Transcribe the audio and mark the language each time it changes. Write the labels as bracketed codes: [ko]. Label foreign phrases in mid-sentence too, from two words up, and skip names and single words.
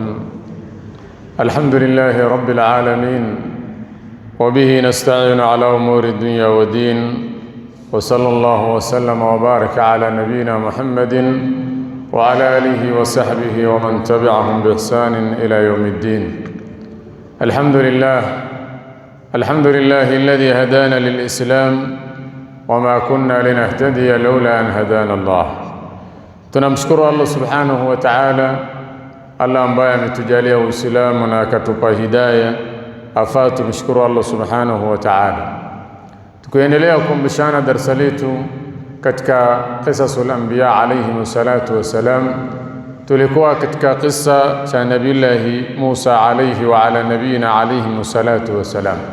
[ar] الحمد لله رب العالمين، وبه نستعين على أمور الدنيا والدين، وصلى الله وسلم وبارك على نبينا محمد وعلى آله وصحبه ومن تبعهم بإحسان إلى يوم الدين. الحمد لله الذي هدانا للإسلام وما كنا لنهتدي لولا أن هدانا الله. [sw] Tunamshukuru [ar] الله سبحانه وتعالى, [sw] Allah ambaye ametujalia Uislamu na akatupa hidayah. Afaa tumshukuru [ar] الله سبحانه وتعالى. [sw] Tukiendelea kukumbushana darasa letu katika [ar] قصص الأنبياء عليه الصلاة والسلام, [sw] tulikuwa katika kisa cha Nabii Musa [ar] عليه وعلى نبينا عليه الصلاة والسلام.